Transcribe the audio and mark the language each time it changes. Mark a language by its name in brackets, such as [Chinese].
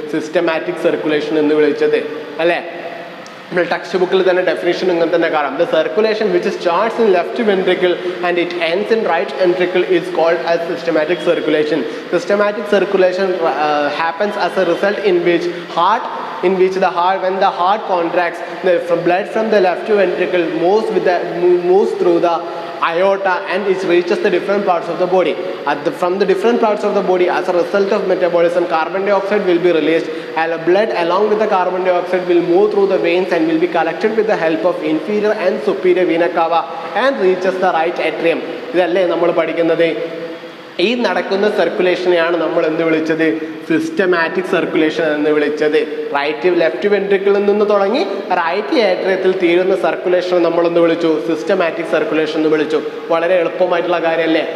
[Malayalam] Systematic circulation എന്ന് വിളിച്ചത് അല്ലേ? നമ്മൾ ടെക്സ്റ്റ് ബുക്കിൽ തന്നെ ഡെഫിനിഷൻ ഇങ്ങനെ തന്നെ കാണാം. [English] The circulation which starts in left ventricle and it ends in right ventricle is called as systematic circulation. Systematic circulation happens as a result in which when the heart contracts, the blood from the left ventricle moves through the aorta and it reaches the different parts of the body. From the different parts of the body, as a result of metabolism, carbon dioxide will be released, and blood along with the carbon dioxide will move through the veins and will be collected with the help of inferior and superior vena cava and reaches the right atrium. [Malayalam] ഇതല്ലേ നമ്മൾ പഠിക്കുന്നത്? ഈ നടക്കുന്ന സർക്കുലേഷനെയാണ് നമ്മൾ എന്ത് വിളിച്ചത്? Systematic circulation എന്ന് വിളിച്ചത്. ലെഫ്റ്റ് വെൻട്രിക്കിളിൽ നിന്ന് തുടങ്ങി റൈറ്റ് ഏട്രിയത്തിൽ തീരുന്ന സർക്കുലേഷൻ നമ്മൾ എന്ത് വിളിച്ചു? സിസ്റ്റമാറ്റിക് സർക്കുലേഷൻ എന്ന് വിളിച്ചു. വളരെ എളുപ്പമായിട്ടുള്ള കാര്യമല്ലേ?